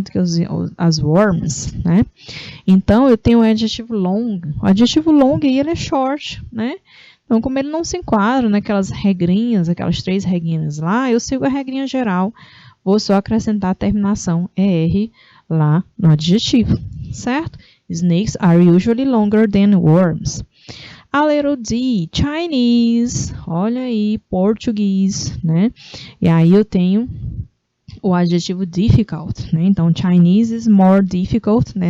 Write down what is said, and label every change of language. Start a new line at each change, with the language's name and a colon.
Portuguese: Do que as worms, né? Então, eu tenho o adjetivo long. O adjetivo long aí, ele é short, né? Então, como ele não se enquadra naquelas regrinhas, aquelas 3 regrinhas lá, eu sigo a regrinha geral. Vou só acrescentar a terminação ER lá no adjetivo, certo?
English: Snakes are usually longer than worms.
Portuguese: A letra D, Chinese, olha aí, português, né? E aí eu tenho o adjetivo difficult, né?
English: Então, Chinese is more difficult, né?